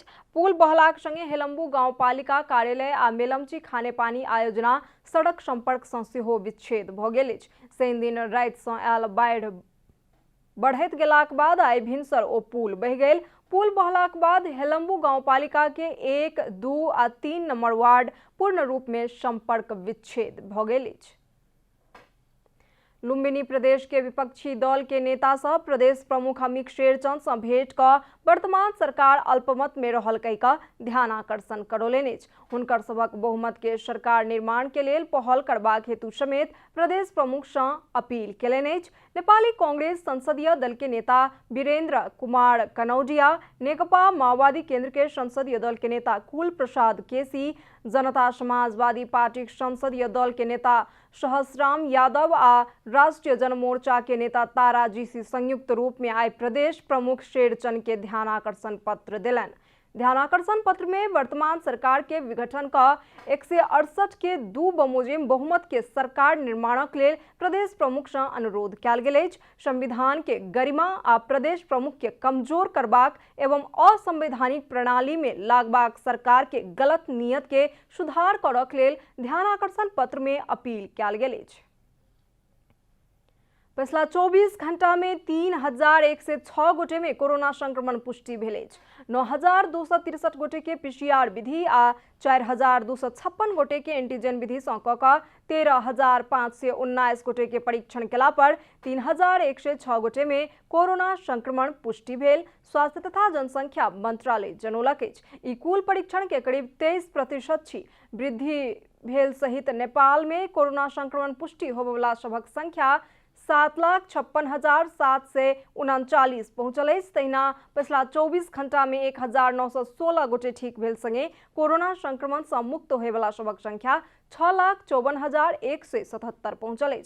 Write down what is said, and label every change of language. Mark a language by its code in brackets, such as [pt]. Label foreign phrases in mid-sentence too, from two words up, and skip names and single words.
[mai] पुल बहलाक संगे हेलम्बू गांव पालिका कार्यालय आ मेलमची खाने पानी आयोजना सड़क संपर्क सँ सेहो विच्छेद भ गेल अछि। शनि दिन राति सँ आयल बाढ़ बढ़ैत गेलाक बाद आई भिनसर ओ पुल बह गेल। पुल बहलाक बाद हेलम्बू गांव पालिका के 1, 2 आ 3 नंबर वार्ड पूर्ण रूप में संपर्क विच्छेद भ गेल अछि। लुम्बिनी प्रदेश के विपक्षी दल के नेता सब प्रदेश प्रमुख अमित शेरचंद से भेंट कर वर्तमान सरकार अल्पमत में रहल कहि कऽ ध्यान आकर्षण करौलनि अछि। हुनकर सबक बहुमत के सरकार निर्माण के लेल पहल करबाक हेतु समेत प्रदेश प्रमुख से अपील केलनि अछि। नेपाली कांग्रेस संसदीय दल के नेता वीरेंद्र कुमार कनौजिया, नेकपा माओवादी केंद्र के संसदीय दल के नेता कुल प्रसाद केसी, जनता समाजवादी पार्टी संसदीय दल के नेता सहसराम यादव आ राष्ट्रीय जनमोर्चा के नेता तारा जीसी संयुक्त रूप में आई प्रदेश प्रमुख शेरचंद के ध्यान आकर्षण पत्र दिलन। ध्यान आकर्षण पत्र में वर्तमान सरकार के विघटन का 168 के 2 बमोजिम बहुमत के सरकार निर्माणक लेल प्रदेश प्रमुख से अनुरोध कयल गेल अछि। संविधान के गरिमा आ प्रदेश प्रमुख के कमजोर करबाक एवं असंवैधानिक प्रणाली में लागबाक सरकार के गलत नीयत के सुधार करक लेल ध्यान आकर्षण पत्र में अपील कयल गेल अछि। पिछला 24 घंटा में 3106 गोटे में कोरोना संक्रमण पुष्टि भेल अछि। 9263 गोटे के पीसीआर विधि आ 4256 गोटे के एंटीजन विधि सँ कऽ कऽ 13519 गोटे के परीक्षण केला पर 3106 गोटे में कोरोना संक्रमण पुष्टि भेल। स्वास्थ्य तथा जनसंख्या मंत्रालय जनौलक अछि। ई कुल परीक्षण के करीब 23% छी। वृद्धि भेल सहित नेपाल में कोरोना संक्रमण पुष्टि होबयवला सभक संख्या 7,56,739 पहुंचल अछि। तहिना पिछला 24 घंटा में 1916 गोटे ठीक भेल संगे कोरोना संक्रमण से मुक्त होयवला सबक संख्या 6,54,177 पहुंचल अछि।